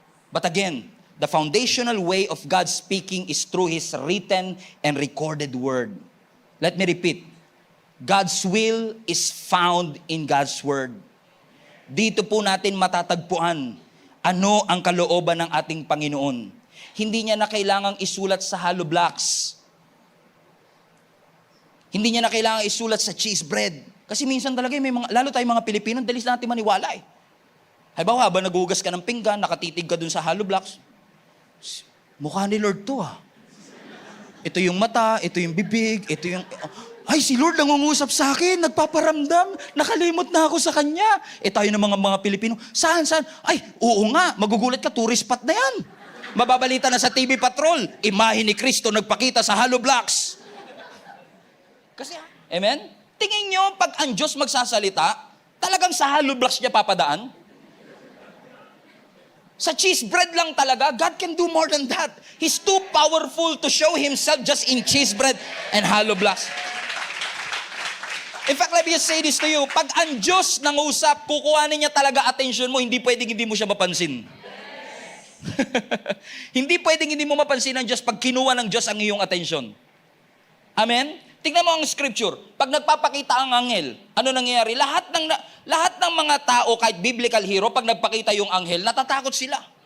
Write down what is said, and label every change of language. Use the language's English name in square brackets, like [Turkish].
[English] But again, the foundational way of God speaking is through His written and recorded word. Let me repeat. God's will is found in God's word. [Filipino] Dito po natin matatagpuan ano ang kalooban ng ating Panginoon. Hindi niya na kailangang isulat sa hollow blocks. Hindi niya na kailangang isulat sa cheese bread. Kasi minsan talaga may mga, lalo tayong mga Pilipino, dalis natin maniwala eh. Halimbawa, habang nagugas ka ng pinggan, nakatitig ka dun sa hollow blocks, mukha ni Lord to ah. Ito yung mata, ito yung bibig, ito yung... Ay, si Lord nangungusap sa akin, nagpaparamdam, nakalimot na ako sa Kanya. Eh tayo ng mga Pilipino, saan? Ay, oo nga, magugulat ka, tourist spot na yan. Mababalita na sa TV Patrol, imahe ni Kristo nagpakita sa hollow blocks. Kasi, amen? Tingin nyo, pag ang Diyos magsasalita, talagang sa hollow blocks niya papadaan? Sa cheese bread lang talaga, [English] God can do more than that. He's too powerful to show Himself just in cheese bread and hollow blocks. In fact, let me just say this to you. [Filipino] Pag ang Diyos nangusap, kukuhanin niya talaga attention mo, hindi pwedeng hindi mo siya mapansin. Hindi pwedeng hindi mo mapansin ang Diyos pag kinuha ng Diyos ang iyong attention. Amen? Tingnan mo ang scripture. Pag nagpapakita ang anghel, ano nangyayari? Lahat ng mga tao, kahit biblical hero, pag nagpakita yung anghel, natatakot sila.